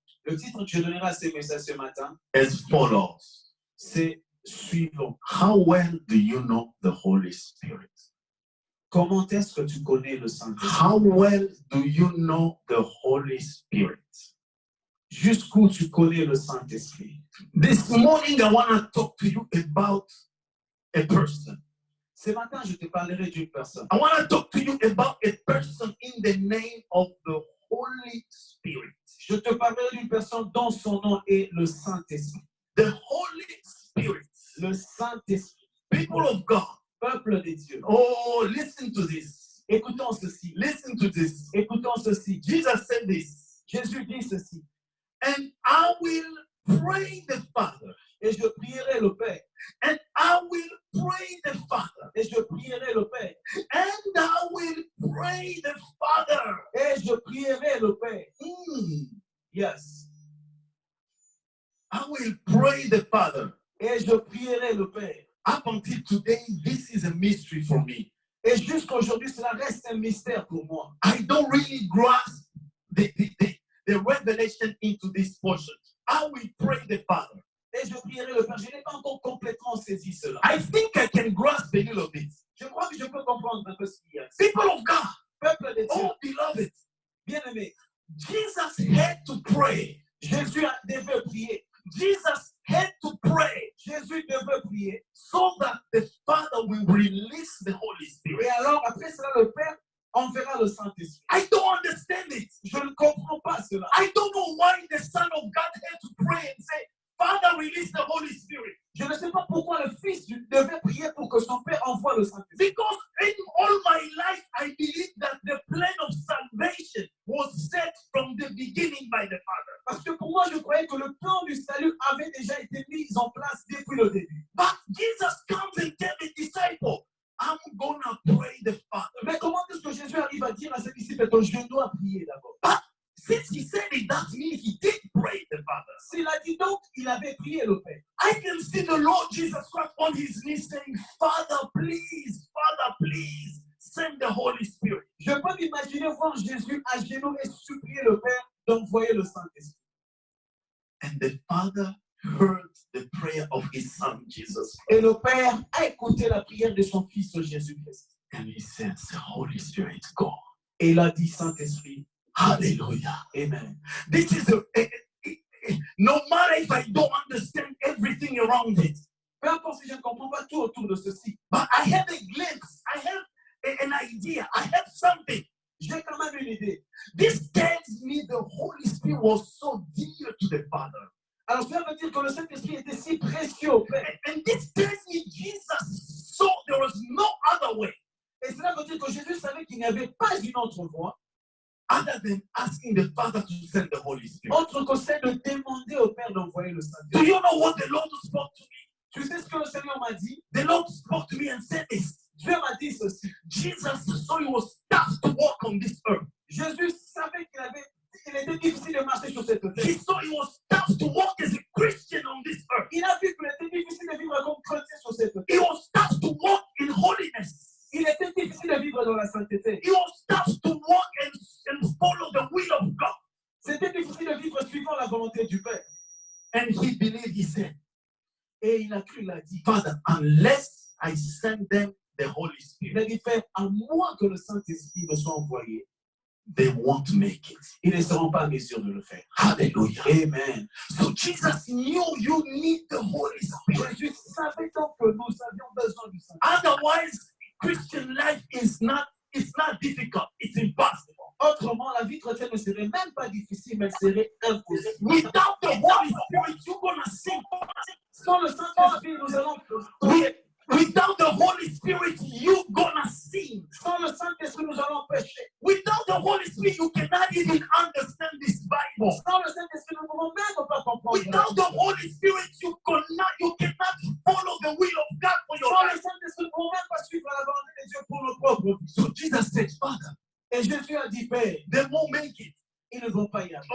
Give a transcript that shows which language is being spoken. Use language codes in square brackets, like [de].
[fr] Le titre que je donnerai à ces messages ce matin, [en] As follows. [fr] c'est suivant. [en] How well do you know the Holy Spirit? [fr] Comment est-ce que tu connais le Saint-Esprit? [en] How well do you know the Holy Spirit? [fr] Jusqu'où tu connais le Saint-Esprit? [en] This morning, I want to talk to you about a person. [fr] Ce matin, je te parlerai d'une personne. [en] I want to talk to you about a person in the name of the Holy Spirit. [fr] Je te parlerai d'une personne dont son nom est le Saint-Esprit. [en] The Holy Spirit. [fr] Le Saint-Esprit. [en] People of God. [fr] Peuple de Dieu. [en] Oh, listen to this. [fr] Écoutons ceci. [en] Listen to this. [fr] Écoutons ceci. [en] Jesus said this. [fr] Jésus dit ceci. [en] And I will pray the Father. [fr] Et je prierai le Père. [en] And I will pray the Father. [fr] Et je prierai le Père. [en] And I will pray the Father. [fr] Et je prierai le Père. [en] Yes. I will pray the Father. [fr] Et je prierai le Père. [en] Up until today, this is a mystery for me. [fr] Et jusqu'à aujourd'hui, cela reste un mystère pour moi. [en] I don't really grasp the revelation into this portion. I will pray the Father. [fr] Et je prierai le Père. Je n'ai pas encore complètement saisi cela. [en] I think I can grasp a little bit. [fr] Je crois que je peux comprendre un peu ce qu'il y a. [en] People of God, [fr] Peuple de Dieu, [en] oh beloved, [fr] bien-aimé, [en] Jesus had to pray. [fr] Jésus devait prier. [en] Jesus had to pray [fr] Jésus devait prier. [en] so that the Father will release the Holy Spirit. [fr] Et alors, après cela, le Père enverra le Saint-Esprit. [en] I don't understand it. [fr] Je ne comprends pas cela. [en] I don't know why the Son of God had to pray and say, Father, release the Holy Spirit. [fr] Je ne sais pas pourquoi le Fils devait prier pour que son Père envoie le Saint-Esprit. [en] Because in all my life, I believe that the plan of salvation was set from the beginning by the Father. [fr] Parce que pour moi, je croyais que le plan du salut avait déjà été mis en place depuis le début. [en] But Jesus comes and tells the disciple, I'm going to pray the Father. [fr] Mais comment est-ce que Jésus arrive à dire à ses disciples, je dois prier d'abord? [en] Since he said it, that means he did pray the Father. [fr] S'il a dit donc, il avait prié le Père. [en] I can see the Lord Jesus Christ on his knees saying, Father, please, send the Holy Spirit. [fr] Je peux m'imaginer voir Jésus à genoux et supplier le Père d'envoyer le Saint-Esprit. [en] And the Father heard the prayer of his Son, Jesus. [fr] Et le Père a écouté la prière de son Fils Jésus-Christ. [en] And he says, Holy Spirit, go. [fr] Et il a dit, Saint-Esprit, [en] hallelujah. [fr] Amen. [en] This is no matter if I don't understand everything around it. [fr] Peu importe si je ne comprends pas tout autour de ceci. [en] But I have a glimpse. I have an idea. I have something. [fr] J'ai quand même une idée. [en] This tells me the Holy Spirit was so dear to the Father. [fr] Alors cela veut dire que le Saint-Esprit était si précieux au Père. [en] And this tells me Jesus saw there was no other way [fr] Et cela veut dire que Jésus savait qu'il n'y avait pas une autre voie, [en] other than asking the Father to send the Holy Spirit. [fr] autre que celle de demander au Père d'envoyer le [en] Do [fr] Saint-Esprit. [en] you know what the Lord spoke to me? [fr] Tu sais ce que le Seigneur m'a dit? [en] The Lord spoke to me and said this. [fr] Dieu m'a dit ceci. [en] Jesus saw he was tough to walk on this earth. [fr] Jésus savait qu'il était difficile de marcher sur cette terre. [en] He saw it was tough to walk as a Christian on this earth. [fr] Il a vu qu'il était difficile de vivre comme chrétien sur cette terre. [en] It was tough to walk in holiness. [fr] Il était difficile de vivre dans la sainteté. [en] It was tough to walk and follow the will of God. [fr] C'était difficile de vivre suivant la volonté du Père. [en] And he believed, he said, [fr] Et il a cru, il a dit, [en] Father, unless I send them the Holy [fr] il a [en] Spirit, [fr] dit, Père, à moins que le Saint-Esprit ne soit envoyé, [en] they won't make it. [fr] ils ne seront pas en mesure de le faire. [en] Hallelujah. [fr] Amen. [en] So Jesus knew you need the Holy Spirit. [fr] Jésus savait donc que nous avions besoin du Saint-Esprit. [en] Otherwise, Christian life is not difficult. It's impossible. [fr] Autrement, la vie chrétienne ne serait même pas difficile, mais elle serait impossible. [en] Without the Holy Spirit, you're gonna sing. [fr] Sans le Saint-Esprit, nous allons... [en] Without the Holy Spirit, you're gonna sing. [fr] Sans le Saint-Esprit, nous allons pécher. [en] Without the Holy Spirit, you cannot even understand this Bible. [fr] Sans le Saint-Esprit, nous ne pouvons même pas comprendre. [en] Without the Holy Spirit, you cannot follow the will of God for your [fr] Sans le [en] life. [fr] Saint-Esprit, nous ne pouvons même pas suivre la volonté de Dieu pour nos propres vies. [en] So Jesus said, Father, [fr] Et Jésus a dit, Père, [en] they won't make it. [fr] ils ne vont pas y arriver.